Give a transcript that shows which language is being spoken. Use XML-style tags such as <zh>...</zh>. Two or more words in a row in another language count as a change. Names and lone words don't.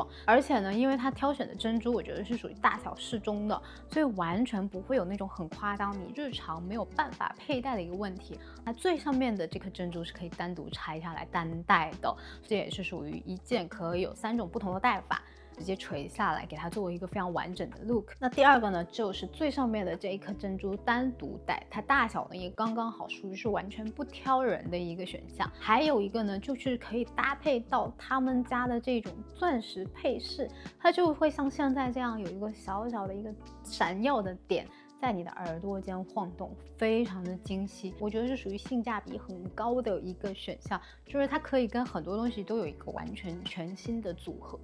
<zh>而且呢，因為它挑選的珍珠，我覺得是屬於大小適中的，所以完全不會有那種很誇張，你日常沒有辦法佩戴的一個問題。那最上面的這顆珍珠是可以單獨拆下來單戴的，這也是屬於一件可以有3種不同的戴法，直接垂下來，給它作為一個非常完整的 look。那第二個呢，就是最上面的這一顆珍珠單獨戴，它大小呢也刚刚好，屬於是完全不挑人的一個選項。還有一個呢，就是可以搭配到他們家的這種鑽石配飾，它就會像現在這樣有一個小小的一個閃耀的點在你的耳朵間晃動，非常的精細，我覺得是屬於性價比很高的一個選項，就是它可以跟很多東西都有一個完全全新的組合。</zh>